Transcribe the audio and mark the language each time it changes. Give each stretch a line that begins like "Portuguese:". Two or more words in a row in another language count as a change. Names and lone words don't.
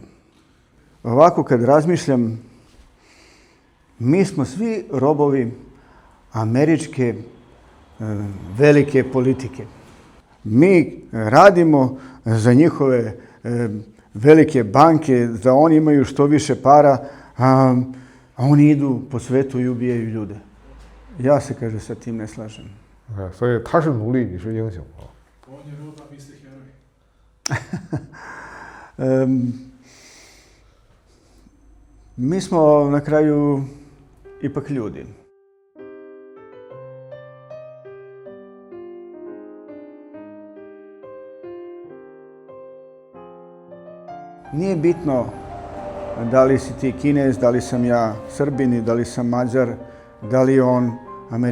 Serbian: Ovako kad razmišljam, mi smo svi robovi američke velike politike. Mi radimo za njihove velike banke, da oni imaju što više para, a oni idu po svetu i ubijaju ljude. Ja se, kaže, sa tim ne slažem.
Chinese: 所以他是奴隶，你是英雄啊。
Serbian: On je rob, a vi ste heroj. Mi smo na kraju ipak ljudi. Nije bitno da li si ti Kinez, da li sam ja Srbin, da li sam Mađar, da li je on Amerikanac.